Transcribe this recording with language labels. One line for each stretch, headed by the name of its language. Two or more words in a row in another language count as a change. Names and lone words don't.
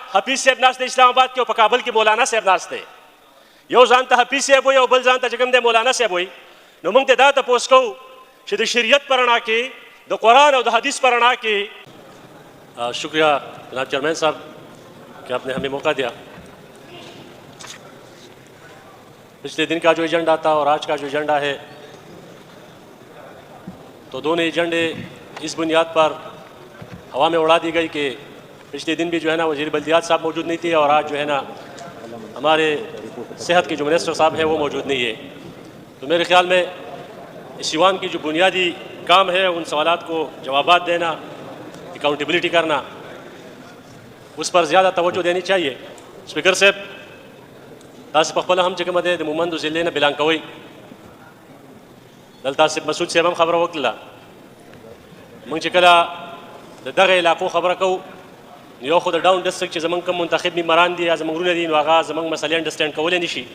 Pashto: حفیظ صاحب ناست دی اسلام آباد کې او په کابل کې مولانا صاحب ناست دی. یو ځان ته حفیظ صاحب وایي او بل ځان ته چې کوم دی مولانا صاحب وایي. نو موږ ته دا تپوس کوو چې د شریعت په رڼا کې د قرآن او د حدیث په رڼا کې.
Urdu: شکریہ جناب چیئرمین صاحب کہ آپ نے ہمیں موقع دیا. پچھلے دن کا جو ایجنڈا تھا اور آج کا جو ایجنڈا ہے تو دونوں ایجنڈے اس بنیاد پر ہوا میں اڑا دی گئی کہ پچھلے دن بھی جو ہے نا وزیر بلدیات صاحب موجود نہیں تھے اور آج جو ہے نا ہمارے صحت کے جو منسٹر صاحب ہیں وہ موجود نہیں ہے. تو میرے خیال میں اس ایوان کی جو بنیادی کام ہے ان سوالات کو جوابات دینا, اکاؤنٹیبلٹی کرنا, اس پر زیادہ توجہ دینی چاہیے.
Pashto: اسپیکر صاحب تاسو په خپل هم چې کومه دی د مومندو ضلع نه بلان کوئ دلته صاحب مسعود صاحب هم خبره وکړله. موږ چې کله د دغه علاقو خبره کوو نو یو خو د
English: down district
Pashto: چې زموږ کوم منتخب ممبران دي یا زموږ وروڼه دي نو هغه زموږ مسلې انډرسټینډ کولی نه شي.